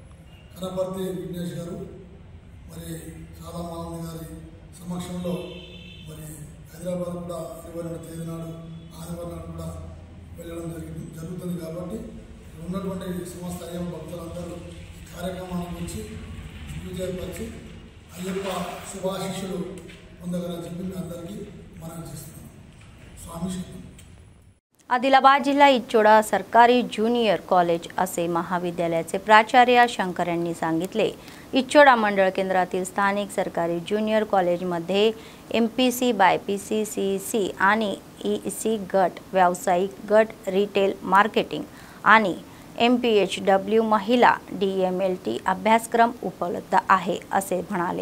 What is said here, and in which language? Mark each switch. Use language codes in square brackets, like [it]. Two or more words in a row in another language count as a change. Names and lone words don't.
[te] కనపర్తి విఘ్నేష్ గారు మరి సాదామాధవ్ గారి సమక్షంలో మరి హైదరాబాద్ కూడా 22వ తేదీ నాడు ఆదివారం నాడు కూడా వెళ్ళడం జరుగుతుంది. కాబట్టి ఉన్నటువంటి సమస్త అయ్యప్ప భక్తులందరూ ఈ కార్యక్రమాన్ని గురించి దిగ్విజయపరిచి అయ్యప్ప శుభాశిష్యులు పొందగలని చెప్పి మీ అందరికీ మనం చేస్తున్నాం. स्वामी [mr] आदिलाबाद जिल्हा इच्चोडा सरकारी ज्युनियर कॉलेज असे महाविद्यालयाचे प्राचार्य शंकर यांनी सांगितले. इच्चोडा मंडळ केंद्रातील स्थानिक सरकारी ज्युनियर कॉलेजमध्ये MPC, BIPC, CEC आणि EC गट, व्यावसायिक गट, [en] retail marketing [mr] आणि MPHW महिला DMLT अभ्यासक्रम उपलब्ध आहे असे म्हणाले.